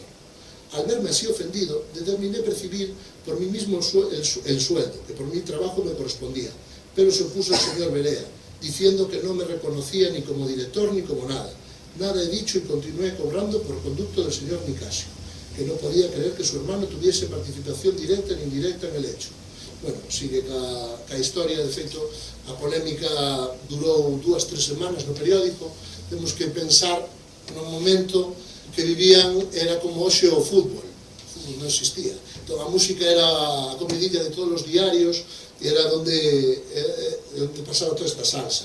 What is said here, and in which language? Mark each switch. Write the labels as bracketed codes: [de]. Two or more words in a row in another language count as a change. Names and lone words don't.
[es] Al verme así ofendido, determiné percibir por mí mismo el sueldo, que por mi trabajo me correspondía, pero se opuso el señor Berea, diciendo que no me reconocía ni como director ni como nada. Nada he dicho y continué cobrando por conducto del señor Nicasio, que no podía creer que su hermano tuviese participación directa ni indirecta en el hecho. [gl] Bueno, sigue ca historia, de feito, a polémica durou 2-3 semanas no periódico. Temos que pensar no momento que vivían, era como hoxe o fútbol non existía. Entón, a música era a comidilla de todos os diarios e era onde pasaba toda esta salsa.